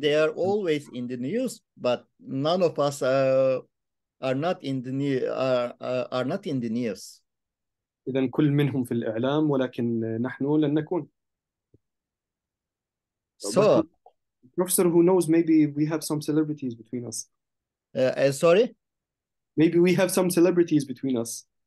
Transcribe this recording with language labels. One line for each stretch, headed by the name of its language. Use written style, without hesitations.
English: they are always in the news, but none of us are not in the are not in the news.
Arabic: إذا كل منهم في الإعلام ولكن نحن لن نكون.
English: So, Professor, who knows, maybe we have some celebrities between us. Sorry? Maybe we have some celebrities between us.